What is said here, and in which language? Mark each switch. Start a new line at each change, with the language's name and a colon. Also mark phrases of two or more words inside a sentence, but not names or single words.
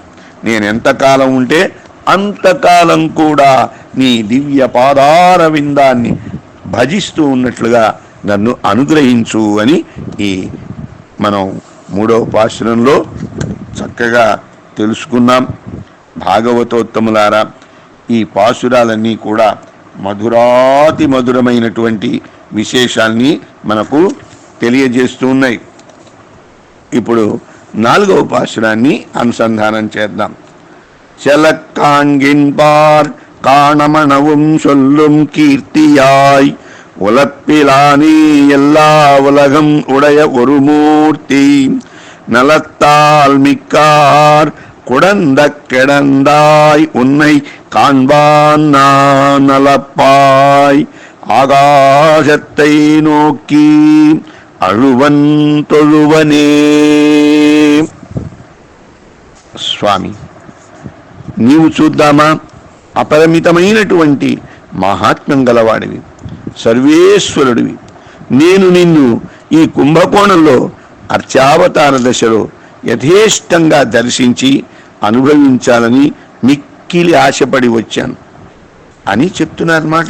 Telugu: నేను ఎంతకాలం ఉంటే అంతకాలం కూడా నీ దివ్య పాదార విందాన్ని భజిస్తూ ఉన్నట్లుగా నన్ను అనుగ్రహించు అని ఈ మనం 3వ పాశురంలో చక్కగా తెలుసుకున్నాం. భాగవతోత్తములారా, ఈ పాశురాలన్నీ కూడా మధురాతి మధురమైనటువంటి విశేషాల్ని మనకు తెలియజేస్తూ ఉన్నాయి. ఇప్పుడు 4వ పాశురాన్ని అనుసంధానం చేద్దాం.
Tamil: செலக்காண்கின்பார் காணமனவும் சொல்லும் கீர்த்தியாய் உலப்பிலானே எல்லா உலகம் உடைய ஒரு மூர்த்தி நலத்தால் மிக்கார் குடந்த கிடந்தாய் உன்னை காண்பான் நான் நலப்பாய் ஆகாசத்தை நோக்கி அழுவன் தொழுவனே.
Telugu: స్వామి, నీవు చూద్దామా, అపరిమితమైనటువంటి మహాత్మ్యం గలవాడివి, సర్వేశ్వరుడివి. నేను నిన్ను ఈ కుంభకోణంలో అర్చావతార దశలో యథేష్టంగా దర్శించి అనుభవించాలని మిక్కిలి ఆశపడి వచ్చాను అని చెప్తున్నారన్నమాట.